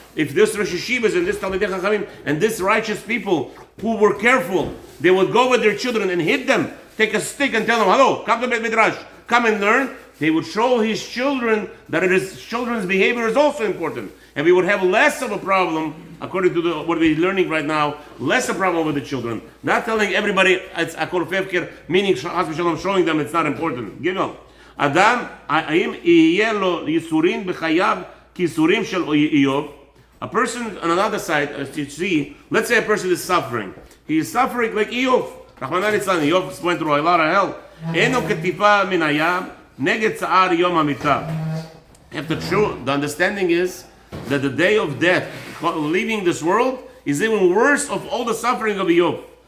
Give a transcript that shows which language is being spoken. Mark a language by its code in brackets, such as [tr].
[en] If this Rosh Yeshivas and this Talmidei Chachamim and this righteous people who were careful, they would go with their children and hit them, take a stick and tell them, hello, come to Bet Midrash, come and learn. They would show his children that children's behavior is also important. And we would have less of a problem, according to what we're learning right now, less a problem with the children. Not telling everybody it's akol fefker, meaning showing them it's not important. You know, [he] Adam, האם יהיה לו ייסורים בחייו כייסורים של איוב? [en] A person on another side, as you see, let's say a person is suffering. He is suffering like Eov. Rachmana litzlan, Eov went through a lot of hell. [he] Eno ketipa min hayam neged tza'ar yom hamita. [en] The understanding is that the day of death, leaving this world, is even worse of all the suffering of Eov.